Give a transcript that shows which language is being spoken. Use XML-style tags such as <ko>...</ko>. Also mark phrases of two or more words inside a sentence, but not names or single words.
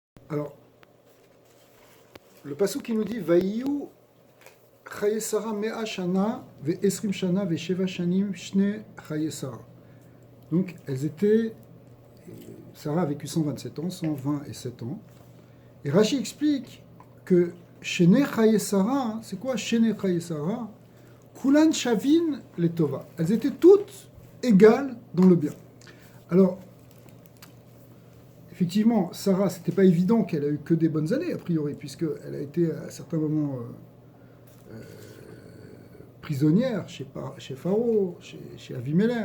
<fr>Alors, le passage qui nous dit</fr> <he>ויהיו חיי שרה מאה שנה ועשרים שנה ושבע שנים שני חיי שרה.</he> <fr>Donc, Sarah a vécu 127 ans, 120 et 7 ans. Et Rashi explique que</fr> <he>שני חיי שרה,</he> <fr>c'est quoi</fr> <he>שני חיי שרה? כולן שוין לטובה.</he> <fr>Elles étaient toutes égales dans le bien. Alors, effectivement, Sarah, c'était pas évident qu'elle a eu que des bonnes années, a priori, puisqu'elle a été à certains moments prisonnière chez Pharaon, chez Avimelech.</fr>